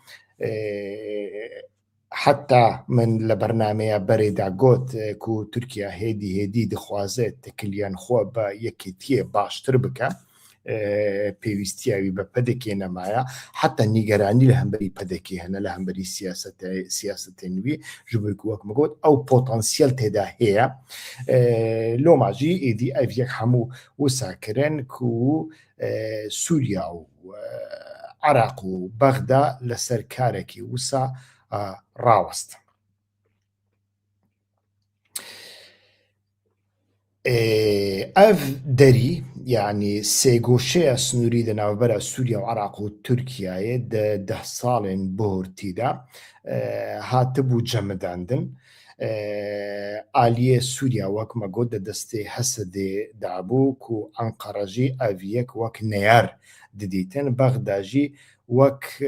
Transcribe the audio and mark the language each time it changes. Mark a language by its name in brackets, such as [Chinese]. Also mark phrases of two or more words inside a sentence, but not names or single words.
[Kurdish] حتا من لە بەرنمەیە بەرێدا گوت و تورکیا هێدی دخوازێت تکلیان خۆ بە یەکێتیە باشتر بکە پێویستیاوی بە پەدەکێ نەمایە حتا نیگەرانی لە هەمبەری پەدەکێ هەنە لە هەمبەری سیاسەتێنوی ji bo ku wek got ew potansiyel têda heye lomajî êdî ev yek hemû wisakirin ku Sûriya û Iraq û Bexda li ser karekî wisa rawest ev derî yani sêgoşeya snûrî di navbera Sûriya û Iraq û Tirkiyeyê di 10 salên bihurtî de hatibû cemidandin aliyê Sûriya wek me got di destê Hesedê dabû ku Enqere jî ev yek wek neyar didîtin Bexda jî wek